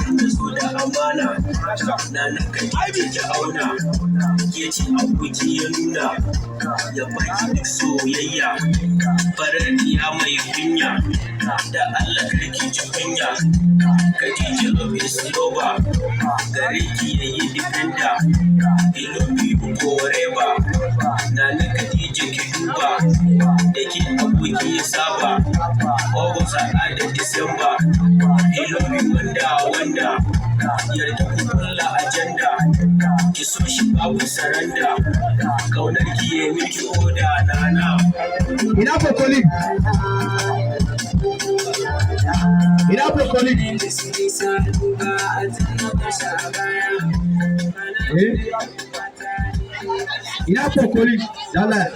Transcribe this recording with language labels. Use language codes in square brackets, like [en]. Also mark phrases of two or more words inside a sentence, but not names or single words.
[ha] Zo da amana, na na kai ki ki auna. Ke ce aboki ya nuna, ya baki duk soyayya. Farar diya mai kunya, da Allah kar ki ji kunya. [en] Khadija love is lover, [ha] gare ki ya yi defender. [en] He love you forever. [ha] Na na Khadija ki duba, da ke aboki ya saba. August a da December, [en] he love you [ha] wanda wanda. Yarda ku kulla agenda, ki so shi babu saranda. Kaunar ki ya miki oda nana. Ina [en] for colleague? Ina for colleague? Eh? [ha] Ina [en] for colleague? [ha] Dala.